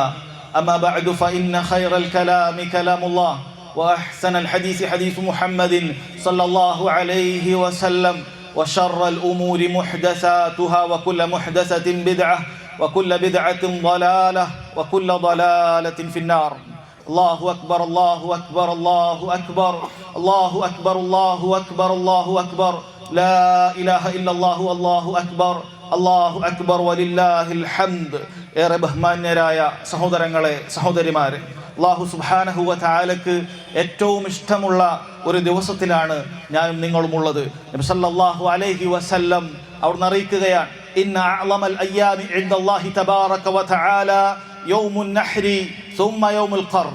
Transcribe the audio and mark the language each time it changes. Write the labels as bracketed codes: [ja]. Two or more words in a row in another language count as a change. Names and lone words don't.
[ar] أما بعد فإن خير الكلام كلام الله وأحسن الحديث حديث محمد صلى الله عليه وسلم وشر الأمور محدثاتها وكل محدثة بدعة وكل بدعة ضلالة وكل ضلالة في النار. الله أكبر الله أكبر الله أكبر الله أكبر الله أكبر الله أكبر لا إله إلا الله والله أكبر الله أكبر ولله الحمد. [ml] ഏറെ ബഹുമാന്യരായ സഹോദരങ്ങളെ, സഹോദരിമാരെ, [ar] الله سبحانه وتعالى [ml] ഏറ്റവും ഇഷ്ടമുള്ള ഒരു ദിവസത്തിലാണ് ഞാനും നിങ്ങളും ഉള്ളത്. [ar] نبي صلى الله عليه وسلم [ml] അവിടുന്ന് അറിയിക്കുകയാണ്, [ar] إن أعظم الأيام عند الله تبارك وتعالى يوم النحر ثم يوم القر.